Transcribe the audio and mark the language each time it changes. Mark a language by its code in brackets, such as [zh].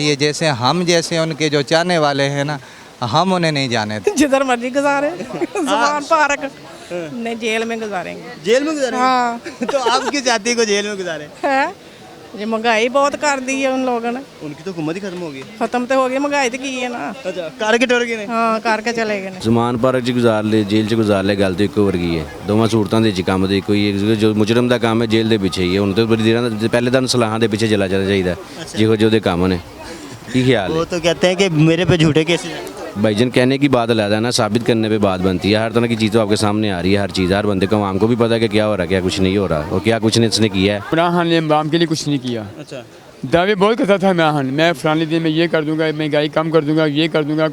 [hi] ये जैसे हम जैसे उनके जो चाहने वाले हैं ना, हम उन्हें नहीं जाने देते। जिधर मर्जी गुजारे, ज़मान पार्क नहीं, जेल में गुजारेंगे। जेल में गुजारेंगे? हाँ। तो आप क्यों चाहती है को जेल में गुजारे? है ये महंगाई बहुत कर दी है उन लोगों ने। उनकी तो हुकूमत ही खत्म हो गई। खत्म तो हो गई, महंगाई तो की है ना। अच्छा, [pa] करके टुर गए ने। [hi] हाँ, करके चले गए ने। [pa] ਜ਼ਮਾਨ ਪਾਰਕ 'ਚ ਗੁਜ਼ਾਰ ਲੇ जेल 'ਚ ਗੁਜ਼ਾਰ ਲੈ ਗਲ तो ਇੱਕੋ ਵਰਗੀ ਹੈ। ਦੋਵਾਂ ਸੂਰਤਾਂ ਦੇ ਵਿੱਚ ਕੰਮ ਦੇ ਕੋਈ ਜੋ ਮੁਜਰਮ ਦਾ ਕੰਮ ਹੈ ਜੇਲ੍ਹ ਦੇ ਪਿੱਛੇ ਹੀ ਹੈ। ਹੁਣ ਤਾਂ ਬੜੀ ਦੇਰਾਂ ਪਹਿਲੇ ਤਾਂ ਸਲਾਹਾਂ ਦੇ ਪਿੱਛੇ ਚਲਾ ਜਾਣਾ ਚਾਹੀਦਾ, ਜਿਹੋ ਜਿਹੇ ਉਹਦੇ ਕੰਮ ਨੇ। ਕੀ ख्याल [hi] वो तो कहते हैं कि मेरे पे झूठे केसेस हैं। भाईजान कहने की बात अलग है ना, साबित करने पे बात बनती है। हर तरह की चीज़ तो आपके सामने आ रही है, हर चीज़ हर बंदे को, आवाम को भी पता है कि क्या हो रहा है, क्या कुछ नहीं हो रहा, और क्या कुछ नहीं इसने किया है। इमरान खान ने अवाम के लिए कुछ नहीं किया। अच्छा, दावे बहुत करता था इमरान खान, मैं फलाने दिन में ये कर दूंगा, महंगाई कम कर दूंगा, ये कर दूंगा।